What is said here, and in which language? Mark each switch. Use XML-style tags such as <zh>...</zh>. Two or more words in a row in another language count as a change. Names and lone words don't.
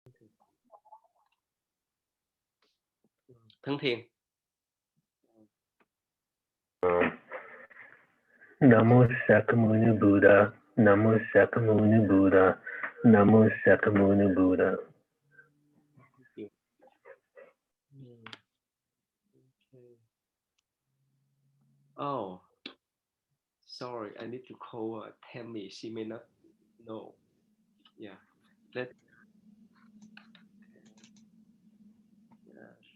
<vi>Thân thiện.</vi> <pi>Namo Sakamuni Buddha, Namo Sakamuni Buddha, Namo Sakamuni Buddha.</pi> <en>Okay. Oh, sorry, I need to call Tammy. She may not know. Yeah, let. Yeah.</en>